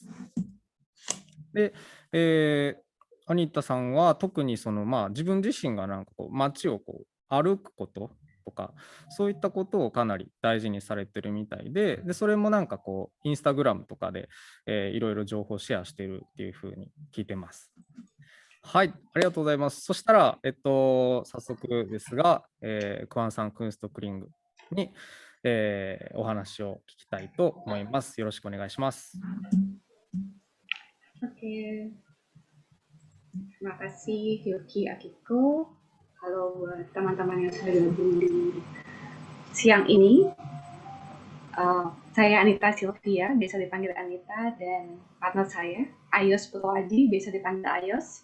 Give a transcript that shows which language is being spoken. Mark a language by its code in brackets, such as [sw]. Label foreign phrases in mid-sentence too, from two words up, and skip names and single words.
[ja] で、アニータさんは特に自分自身が街を歩くこととか、そういったことをかなり大事にされてるみたいで、それもインスタグラムとかで、いろいろ情報をシェアしてるっていうふうに聞いてます。はい、ありがとうございます。そしたら、早速ですが、クワンサン・クンストクリングに、お話を聞きたいと思います。よろしくお願いします。 [id] Oke, terima kasih Yuki Akiko. Halo buat teman-teman yang sudah gabung di siang ini. Saya Anita Sylvia, biasa dipanggil Anita, dan partner saya Ayos Purwadi, biasa dipanggil Ayos.